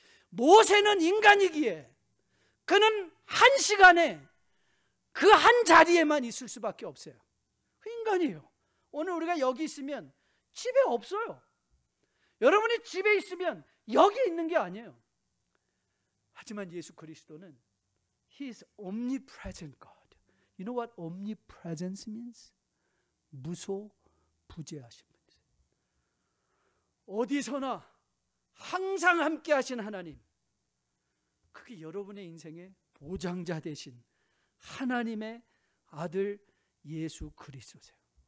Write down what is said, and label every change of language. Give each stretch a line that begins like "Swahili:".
Korean: 모세는 인간이기에 그는 한 시간에 그 한 자리에만 있을 수밖에 없어요. 그 인간이에요. 오늘 우리가 여기 있으면 집에 없어요. 여러분이 집에 있으면 여기 있는 게 아니에요. 하지만 예수 그리스도는
English: He is omnipresent God. You know what omnipresence means?
Korean: 무소부재하신 분이세요. 어디서나 항상 함께 하신 하나님, 그게 여러분의 인생의 보장자 되신 하나님의 아들 예수 그리스도세요.